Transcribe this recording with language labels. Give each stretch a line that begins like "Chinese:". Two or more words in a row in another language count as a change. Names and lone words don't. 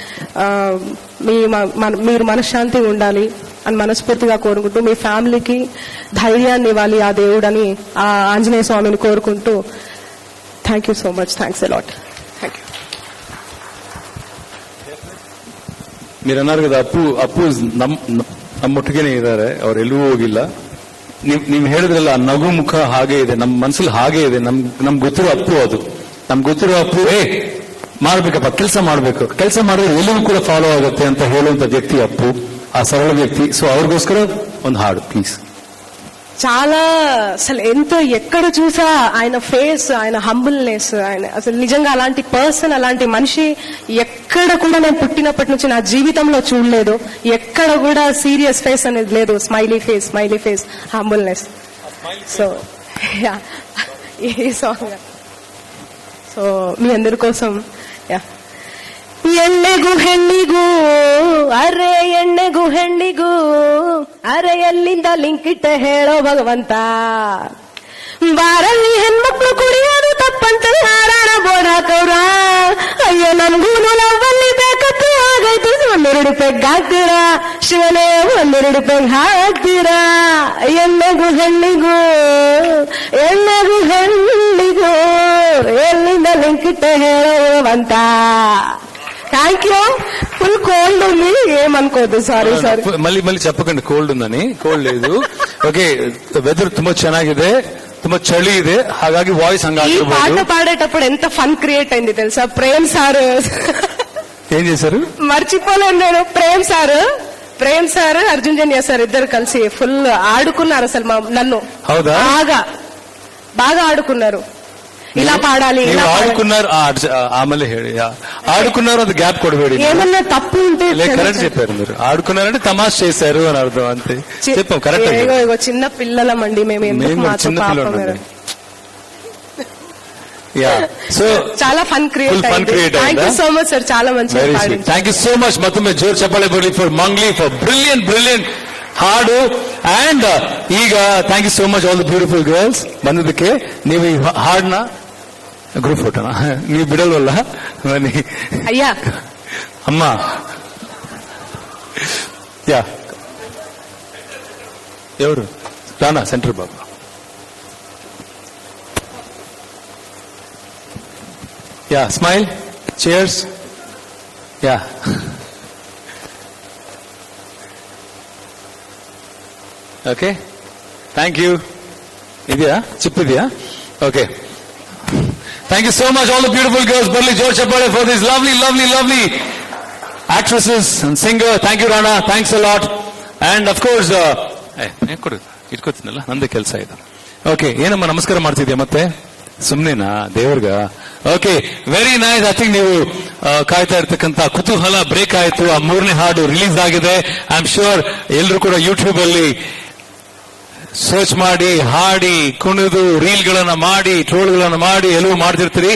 Telugu: మీరు మనశ్శాంతి ఉండాలి అని మనస్ఫూర్తిగా కోరుకుంటూ, మీ ఫ్యామిలీకి ధైర్యాన్ని ఇవ్వాలి ఆ దేవుడని ఆ ఆంజనేయ స్వామిని కోరుకుంటూ,
English: thank you so much. Thanks alot. Thank you.
Telugu: మీరు అన్నారు కదా,
Kannada: ಅಪ್ಪು ನಮ್ಮೊಟ್ಟಿಗೆನೇ ಇದ್ದಾರೆ, ಅವ್ರು ಎಲ್ಲೂ ಹೋಗಿಲ್ಲ. ನೀವು ಹೇಳಿದ್ರಲ್ಲ, ನಗು ಮುಖ ಹಾಗೆ ಇದೆ, ನಮ್ಮ ಮನಸ್ಸಲ್ಲಿ ಹಾಗೆ ಇದೆ. ನಮ್ಗೆ ಗೊತ್ತಿರೋ ಅಪ್ಪು ಅದು, ನಮ್ಗೆ ಗೊತ್ತಿರೋ ಅಪ್ಪು ಮಾಡ್ಬೇಕಪ್ಪ, ಕೆಲಸ ಮಾಡಿದ್ರೆ ಎಲ್ಲವೂ ಕೂಡ ಫಾಲೋ ಆಗುತ್ತೆ ಅಂತ ಹೇಳುವಂತ ವ್ಯಕ್ತಿ ಅಪ್ಪು, ಆ ಸರಳ వ్యక్తి. సో ಅವ್ರಿಗೋಸ್ಕರ ಒಂದು ಹಾಡು ప్లీజ్.
Telugu: చాలా అసలు ఎక్కడ చూసా ఆయన ఫేస్, ఆయన హంబుల్నెస్, ఆయన అసలు నిజంగా అలాంటి పర్సన్, అలాంటి మనిషి ఎక్కడ కూడా నేను పుట్టినప్పటి నుంచి నా జీవితంలో చూడలేదు. ఎక్కడ కూడా
English: serious face
Telugu: అనేది లేదు.
English: smiley face,
Telugu: హంబుల్నెస్. సో ఈ సాంగ్ సో మీ అందరి కోసం.
Kannada: ಹೆಣ್ಣಿಗೂ ಅರೆ ಎಲ್ಲಿಂದ ಲಿಂಕ್ ಇಟ್ಟ ಹೇಳೋ ಭಗವಂತ. ಬಾರಲ್ಲಿ ಹೆಣ್ಮಕ್ಳು ಕುಡಿಯೋದು ತಪ್ಪಂತ ಹಾರಾಣ ಬೋರ್ಡ್ ಹಾಕವ್ರ. ಅಯ್ಯೋ, ನಮ್ಗೂನು ಲವ್ವಲ್ಲಿ ಬೇಕತ್ತು ಆಗೈತು. 12 ಪೆಗ್ ಹಾಕ್ತೀರಾ ಶಿವನೇ, 12 ಪೆಗ್ ಹಾಕ್ತೀರಾ. ಹೆಣ್ಣಿಗೂ ಎಲ್ಲಿಂದ ಲಿಂಕ್ ಇಟ್ಟ ಹೇಳೋ ಭಗವಂತ.
English: thank you. full cold
Telugu: ఉంది, ఏమనుకోదు. సారీ. మళ్ళీ చెప్పకండి కోల్డ్ ఉందని. కోల్డ్ లేదు. ఓకే, వెదర్
Kannada: ತುಂಬಾ ಚೆನ್ನಾಗಿದೆ, ತುಂಬಾ చಳಿ ಇದೆ, ಹಾಗಾಗಿ ವಾಯ್ಸ್
Telugu: ఈ పాట పాడేటప్పుడు ఎంత ఫన్ క్రియేట్ అయింది తెలుసా? ప్రేమ్ సార్ ఏం చేశారు మర్చిపోలేను నేను. ప్రేమ్ సార్ అర్జున్ జన్య సార్ ఇద్దరు కలిసి ఫుల్ ఆడుకున్నారు. అసలు నన్ను బాగా ఆడుకున్నారు. ఇలా పాడాలి, ఆడుకున్నారు.
Kannada: ఆమెಲೆ ಹೇಳಿ
Telugu: ఆడుకున్నారు, అది గ్యాప్ కొడಬೇಡಿ. ఏమన్నా తప్పు ఉంటే కరెక్ట్ చెప్పారు మీరు. ఆడుకున్నారంటే తమాష్ చేశారు అని అర్థం, అంతే చెప్పాం. కరెక్ట్. చిన్న పిల్లలమండి మేము, ఎందుకు మాతో పాపం.
English: Yeah. So
Telugu: చాలా ఫన్
English: Full fun create thank you
Telugu: అయిందా?
English: so much
Telugu: సార్, చాలా మంచిగా
English: ವೆರಿ
Telugu: పాడింది.
English: Sweet. Thank you so much.
Kannada: ಮತ್ತೊಮ್ಮೆ ಜೋರ್ ಚಪ್ಪಾಳೆ ಬರಲಿ
English: for Mangli for brilliant
Kannada: ಹಾಡು.
English: ಅಂಡ್ ಈಗ thank you so much all the beautiful girls ಬಂದಿದ್ದಕ್ಕೆ.
Kannada: ನೀವು ಈ ಹಾಡನ್ನ
English: group photo
Kannada: ನೀವು ಬಿಡಲ್ವಲ್ಲ ಬನ್ನಿ
Telugu: అయ్యా ಅಮ್ಮ. ಯಾ ఎవరు రానా సెంటర్ బాబు.
English: ya smile cheers. ya okay thank you.
Kannada: ಇದೆಯಾ ಚಿಪ್ ಇದೆಯಾ?
English: okay thank you so much all the beautiful girls.
Kannada: ಬರ್ಲಿ ಜೋರ್ ಚಪ್ಪಾಳೆ
English: for this lovely actresses and singer. Thank you Rana, thanks a lot. And of course
Kannada: ಕೊಡು ಇಟ್ಕೋತೀನಲ್ಲ, ನಂದೇ ಕೆಲಸ ಇದು. ಓಕೆ ಏನಮ್ಮ ನಮಸ್ಕಾರ ಮಾಡ್ತಿದ್ಯಾ ಮತ್ತೆ ಸುಮ್ನೆನಾ ದೇವ್ರಿಗ?
English: okay very nice. I think
Kannada: ನೀವು ಕಾಯ್ತಾ ಇರ್ತಕ್ಕಂತ ಕುತೂಹಲ ಬ್ರೇಕ್ ಆಯ್ತು. ಆ 3ನೇ ಹಾಡು ರಿಲೀಸ್ ಆಗಿದೆ.
English: I am sure
Kannada: ಎಲ್ಲರೂ ಕೂಡ ಯೂಟ್ಯೂಬ್ ಅಲ್ಲಿ ಸರ್ಚ್ ಮಾಡಿ ಹಾಡಿ ಕುಣಿದು ರೀಲ್ಗಳನ್ನ ಮಾಡಿ ಟ್ರೋಲ್ಗಳನ್ನ ಮಾಡಿ ಎಲ್ಲವೂ ಮಾಡ್ತಿರ್ತೀರಿ.